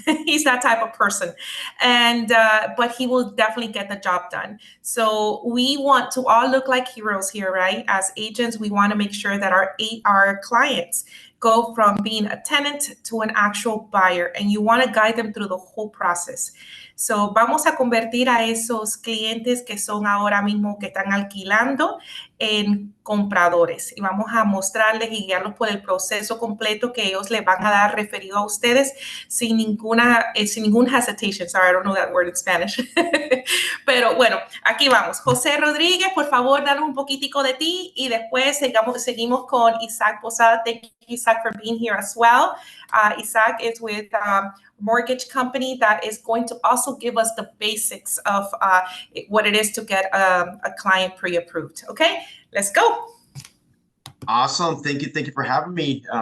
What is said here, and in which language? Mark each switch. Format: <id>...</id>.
<en>He's that type of person, and but he will definitely get the job done. So we want to all look like heroes here, right? As agents, we want to make sure that our clients go from being a tenant to an actual buyer, and you want to guide them through the whole process.</en> <es>So vamos a convertir a esos clientes que son ahora mismo que están alquilando en compradores, y vamos a mostrarles y guiarlos por el proceso completo que ellos les van a dar referido a ustedes sin ningún hesitation.</es> <en>Sorry, I don't know that word in Spanish.</en> <es>Pero bueno, aquí vamos. José Rodríguez, por favor, danos un poquitico de ti y después seguimos con Isaac Posada.</es> <en>Thank you, Isaac, for being here as well. Isaac is with mortgage company that is going to also give us the basics of what it is to get a client pre-approved. Okay, let's go. Awesome. Thank you for having me.</en>